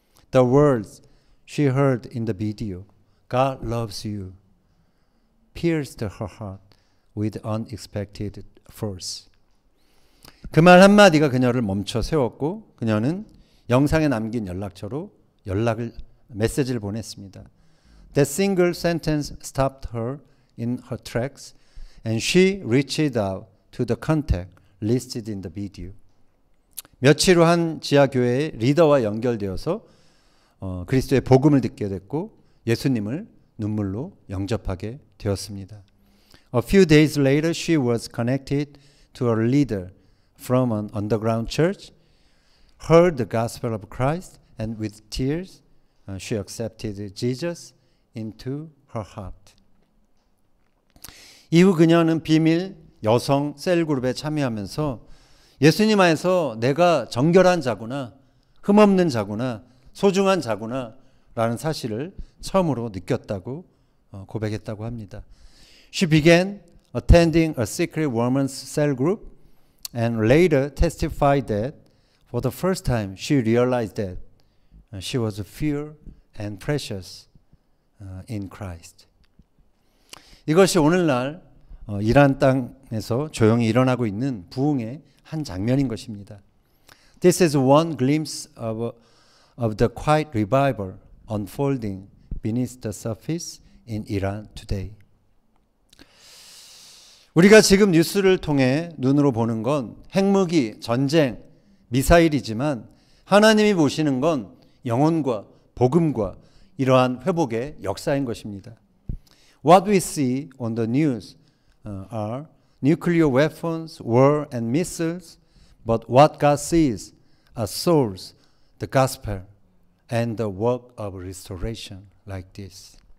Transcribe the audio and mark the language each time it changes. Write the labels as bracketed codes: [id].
[en] The words she heard in the video, God loves you, pierced her heart with unexpected force. [ko] 그 말 한마디가 그녀를 멈춰 세웠고 그녀는 영상에 남긴 연락처로 메시지를 보냈습니다. [en] That single sentence stopped her in her tracks and she reached out to the contact listed in the video. [ko] 며칠 후 한 지하교회의 리더와 연결되어서 그리스도의 복음을 듣게 됐고 예수님을 눈물로 영접하게 되었습니다. [en] A few days later, she was connected to a leader from an underground church, heard the gospel of Christ, and with tears, she accepted Jesus into her heart. [ko] 이후 그녀는 비밀 여성 셀그룹에 참여하면서 예수님 안에서 내가 정결한 자구나, 흠없는 자구나, 소중한 자구나 라는 사실을 처음으로 느꼈다고 고백했다고 합니다. [en] She began attending a secret women's cell group and later testified that for the first time she realized that she was pure and precious in Christ. [ko] 이것이 오늘날 이란 땅에서 조용히 일어나고 있는 부흥의 한 장면인 것입니다. [en] This is one glimpse of the quiet revival unfolding beneath the surface in Iran today. [ko] 우리가 지금 뉴스를 통해 눈으로 보는 건 핵무기, 전쟁, 미사일이지만 하나님이 보시는 건 영혼과 복음과 이러한 회복의 역사인 것입니다. [en] What we see on the news are nuclear weapons, war and missiles, but what God sees are souls, the gospel, and the work of restoration like this.